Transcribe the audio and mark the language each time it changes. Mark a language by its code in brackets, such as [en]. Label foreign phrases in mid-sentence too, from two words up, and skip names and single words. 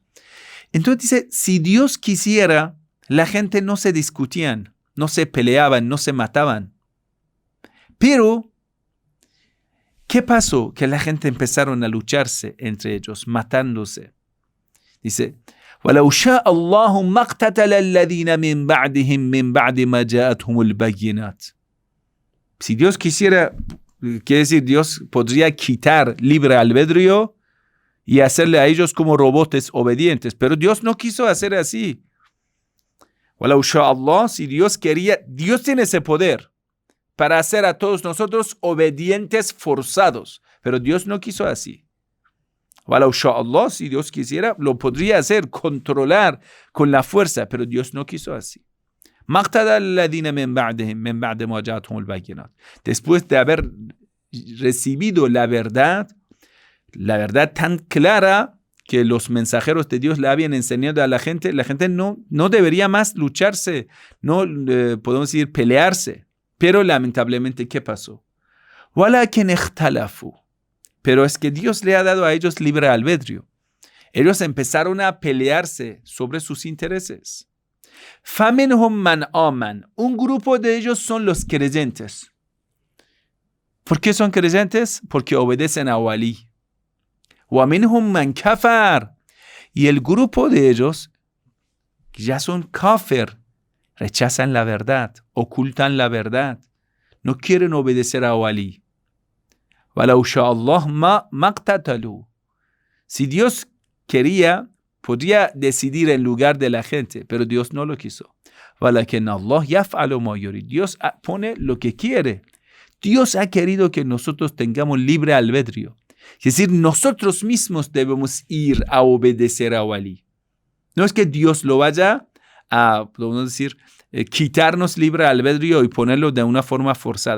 [es] Entonces dice, si Dios quisiera, la gente no se discutían, no se peleaban, no se mataban. Pero, ¿qué pasó? Que la gente empezaron a lucharse entre ellos, matándose. Dice, [ar] وَلَوْ شَاءَ اللَّهُ مَا اقْتَتَلَ الَّذِينَ مِنْ بَعْدِهِمْ مِنْ بَعْدِ مَا جَاءَتْهُمُ الْبَيِّنَاتُ. [es] Si Dios quisiera, quiere decir, Dios podría quitar libre albedrío y hacerle a ellos como robots obedientes. Pero Dios no quiso hacer así. [ar] وَلَوْ شَاءَ اللَّهُ, [es] si Dios quería, Dios tiene ese poder para hacer a todos nosotros obedientes forzados. Pero Dios no quiso así. [ar] وَلَوْ شَاءَ اللَّهُ, [es] si Dios quisiera, lo podría hacer, controlar con la fuerza. Pero Dios no quiso así. Después de haber recibido la verdad tan clara que los mensajeros de Dios le habían enseñado a la gente no debería más lucharse, no podemos decir pelearse. Pero lamentablemente, ¿qué pasó? [ar] وَلَكِنْ اخْتَلَفُوا. [es] Pero es que Dios le ha dado a ellos libre albedrío. Ellos empezaron a pelearse sobre sus intereses. [ar] فَمِنْهُمْ مَنْ آمَنَ. [es] Un grupo de ellos son los creyentes. ¿Por qué son creyentes? Porque obedecen a Walí. [ar] وَمِنْهُمْ مَنْ كَفَرَ. [es] Y el grupo de ellos ya son kafir, rechazan la verdad, ocultan la verdad, no quieren obedecer a Walí. [ar] وَلَوْ شَاءَ اللَّهُ مَا اقْتَتَلُوا. [es] Si Dios quería, podría decidir en lugar de la gente, pero Dios no lo quiso. [ar] وَلَكِنَّ اللَّهُ يَفْعَلُ مَا يُرِيدُ. [es] Dios pone lo que quiere. Dios ha querido que nosotros tengamos libre albedrío. Es decir, nosotros mismos debemos ir a obedecer a Walí. No es que Dios lo vaya a, podemos decir, quitarnos libre albedrío y ponerlo de una forma forzada.